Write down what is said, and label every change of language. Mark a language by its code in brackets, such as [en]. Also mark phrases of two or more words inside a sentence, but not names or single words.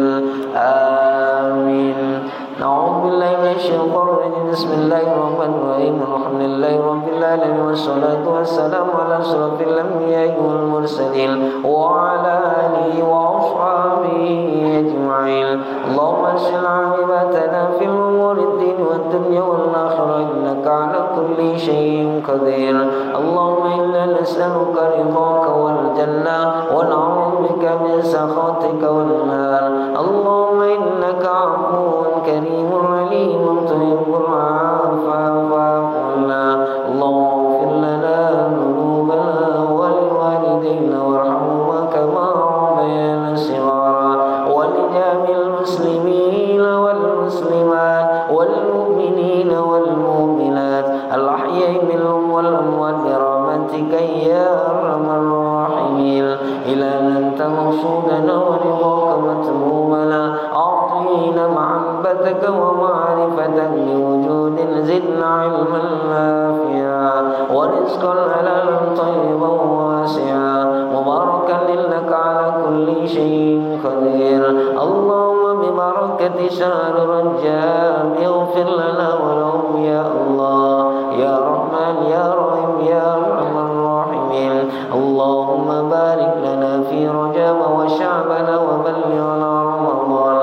[ar] Amin. نعوذ بالله من الشيطان الرجيم. بسم الله الرحمن الرحيم. الحمد لله رب العالمين والصلاة والسلام على أشرف الأنبياء والمرسلين وعلى آله وأصحابه أجمعين. اللهم صل عاقبتنا في الأمور الدين والدنيا والآخرة إنك على كل شيء قدير. اللهم إنا نسألك رضاك والجنة ونعوذ بك من سخطك والنار. اللهم إنك عفو كريم عليم تحب العفو فاعف عنا. اللهم اغفر لنا ذنوبنا ولوالدينا وارحمهما كما ربيانا صغارا ولجميع المسلمين والمسلمات والمؤمنين والمؤمنات الأحياء منهم والأموات برحمتك يا أرحم الراحمين. إلا أنت مقصودنا ورضاك مطمومنا أعطنا محبتك ومعرفة لوجود زدنا علما نافعا ورزقا حلالا طيبا واسعا مباركا إنك على كل شيء قدير. Allah بركة شهر رجب اغفر لنا ولهم يا الله يا رحمن يا رحيم يا أرحم الراحمين اللهم بارك لنا في رجب وشعبنا وبلغنا رمضان